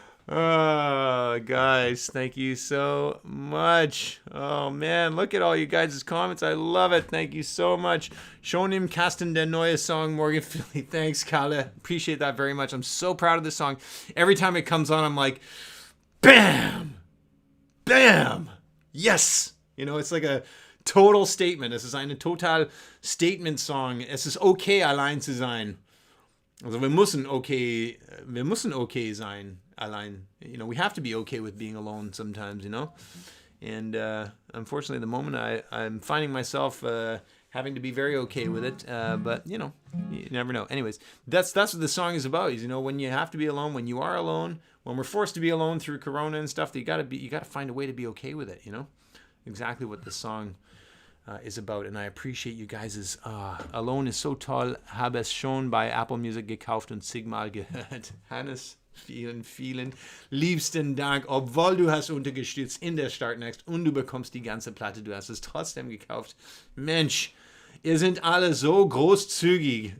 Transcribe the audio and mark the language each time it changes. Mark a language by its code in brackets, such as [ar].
[en] Oh, guys, thank you so much. Oh, man, look at all you guys' comments. I love it. Thank you so much. [de] Schon im Kasten der neue Song, Morgan Philly. [en] Thanks, Kalle. Appreciate that very much. I'm so proud of this song. Every time it comes on, I'm like, bam, bam, yes. You know, it's like a total statement. [de] Es ist eine total Statement-Song. Es ist okay, allein zu sein. Also wir müssen okay sein, allein. [en] You know, we have to be okay with being alone sometimes, you know. And unfortunately, at the moment, I'm finding myself having to be very okay with it. But you know, you never know. Anyways, that's what the song is about. Is, you know, when you have to be alone, when you are alone, when we're forced to be alone through Corona and stuff, you gotta find a way to be okay with it. You know, exactly what the song is about. And I appreciate you guys' [de] Alone ist so toll, habe es schon bei Apple Music gekauft und zigmal gehört. Hannes, vielen, vielen liebsten Dank, obwohl du hast unterstützt in der Startnext und du bekommst die ganze Platte, du hast es trotzdem gekauft. Mensch, ihr seid alle so großzügig.